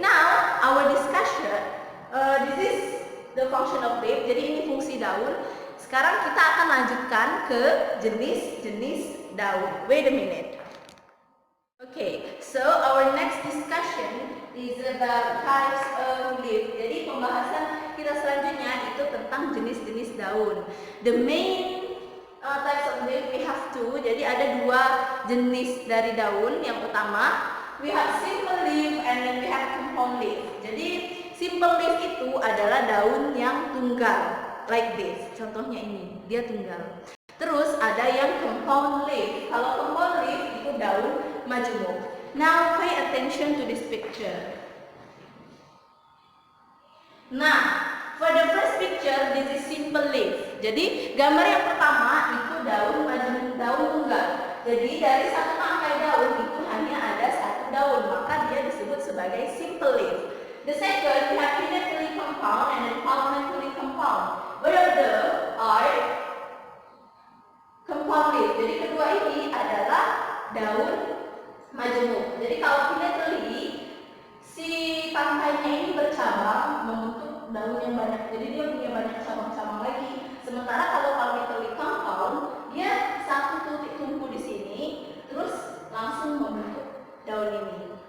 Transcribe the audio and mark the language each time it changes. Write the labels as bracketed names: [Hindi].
[English] Now our discussion, this is the function of leaf. [Indonesian] Jadi ini fungsi daun. Sekarang kita akan lanjutkan ke jenis-jenis daun. [English] Wait a minute. Okay, so our next discussion is about types of leaf. [Indonesian] Jadi pembahasan kita selanjutnya itu tentang jenis-jenis daun. [English] The main types of leaf we have two. [Indonesian] Jadi ada dua jenis dari daun. Yang utama [English] we have simple leaf and then we have compound leaf. [Indonesian] Jadi simple leaf itu adalah daun yang tunggal, [English] like this. [Indonesian] Contohnya ini, dia tunggal. Terus ada yang compound leaf. Kalau compound leaf itu daun majemuk. [English] Now pay attention to this picture. Nah, for the first picture, this is simple leaf. [Indonesian] Jadi gambar yang pertama itu daun majemuk, daun tunggal. Jadi dari satu tangkai daun itu hanya ada satu daun, maka dia disebut sebagai simple leaf. [English] The second, we have finitely compound and then palmately compound. Both of them are compound leaf. [Indonesian] Jadi kedua ini adalah daun majemuk. Jadi kalau finitely, si tangkainya ini bercabang membentuk daun yang banyak. Jadi dia punya banyak cabang-cabang lagi. Sementara kalau palmately compound, dia satu titik tumpu di sini, terus langsung membentuk daun ini.